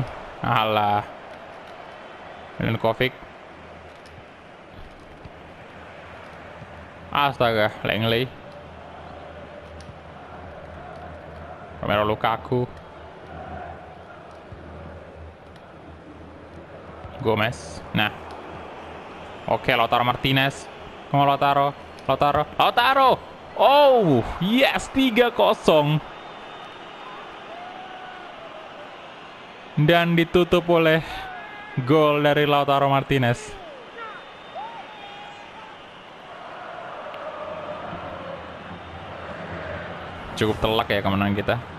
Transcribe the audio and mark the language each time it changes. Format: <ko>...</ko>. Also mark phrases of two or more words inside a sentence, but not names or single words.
<id>Alah. Milinkovic. Astaga, Langley. Romelu Lukaku. Gomez. Nah. Oke, Lautaro Martinez.</id> <en>Come on,</en> <id>Lautaro.</id> <en>Oh, yes, 3-0.</en> <id>Dan ditutup oleh gol dari Lautaro Martinez. Cukup telak ya kemenangan kita.</id>